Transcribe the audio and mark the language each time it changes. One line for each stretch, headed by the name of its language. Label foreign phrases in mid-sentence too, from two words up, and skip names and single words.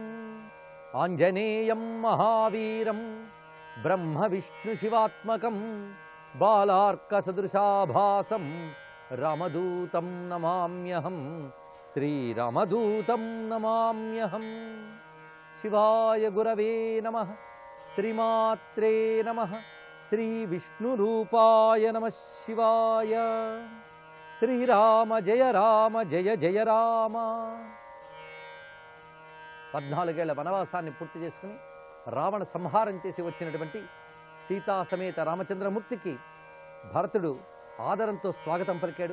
Sanskrit: आञ्जनेयं महावीरं ब्रह्मविष्णुशिवात्मकं, बालार्कसदृशाभासं रामदूतं नमाम्यहं, श्रीरामदूतं नमाम्यहं। शिवाय गुरवे नमः, श्रीमात्रे नमः, श्रीविष्णुरूपाय नमः शिवाय। శ్రీరామ జయ రామ జయ జయ రామ।
Telugu: 14 ఏళ్ల వనవాసాన్ని పూర్తి చేసుకుని రావణ సంహారం చేసి వచ్చినటువంటి సీతా సమేత రామచంద్రమూర్తికి భరతుడు ఆదరంతో స్వాగతం పలికాడు.